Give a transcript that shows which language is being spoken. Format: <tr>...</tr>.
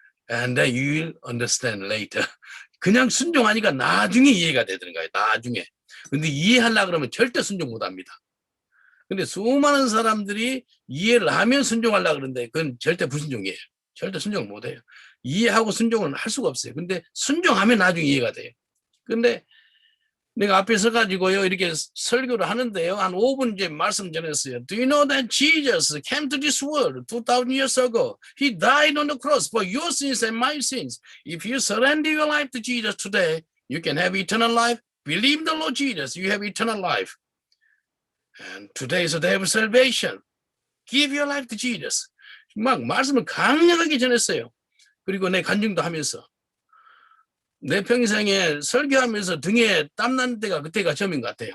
<en>And then you will understand later.</en> <ko>그냥 순종하니까 나중에 이해가 되는 거예요. 나중에. 근데 이해하려고 그러면 절대 순종 못합니다. 근데 수많은 사람들이 이해를 하면 순종하려고 그러는데 그건 절대 불순종이에요. 절대 순종 못해요. 이해하고 순종은 할 수가 없어요. 근데 순종하면 나중에 이해가 돼요. 근데 내가 앞에 서가지고요, 이렇게 설교를 하는데요. 한 5분 이제 말씀 전했어요.</ko> <en>Do you know that Jesus came to this world 2,000 years ago? He died on the cross for your sins and my sins. If you surrender your life to Jesus today, you can have eternal life. Believe the Lord Jesus, you have eternal life. And today is the day of salvation. Give your life to Jesus.</en> <ko>막 말씀을 강력하게 전했어요. 그리고 내 간증도 하면서. 내 평생에 설교하면서 등에 땀 나는 때가 그때가 처음인 것 같아요.</ko>